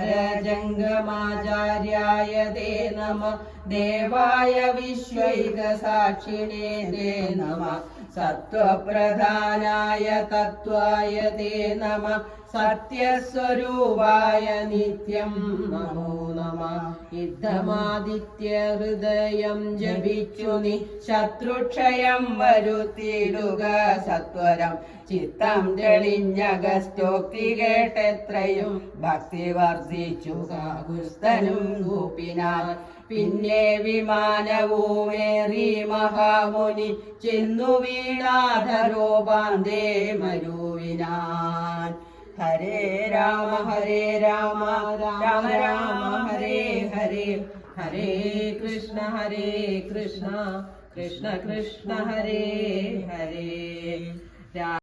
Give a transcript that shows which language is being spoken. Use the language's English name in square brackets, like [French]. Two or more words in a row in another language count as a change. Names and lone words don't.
[Sanskrit] जंगमाचार्याय ते नमः देवाय विश्वैकसाक्षिणे ते नमः सत्त्वप्रधानाय तत्त्वाय ते नमः सत्यस्वरूपाय नित्यं नमो नमः [Malayalam] ഇദ്ധമാദിത്യ ഹൃദയം ജപിച്ചുനി ശത്രുക്ഷയം വരുത്തിയിടുക സത്വരം ചിത്തം തെളിഞ്ഞഗസ്ത്യോക്തി കേട്ടെത്രയും ഭക്തി വർദ്ധിച്ചു കാകുസ്തനും കൂപ്പിനാൻ പിന്നെ വിമാനവുമേറി മഹാമുനി ചെന്നു വീണാധരോപാന്തേ മരുവിനാൻ [Sanskrit] हरे राम राम राम हरे हरे हरे कृष्ण कृष्ण कृष्ण हरे हरे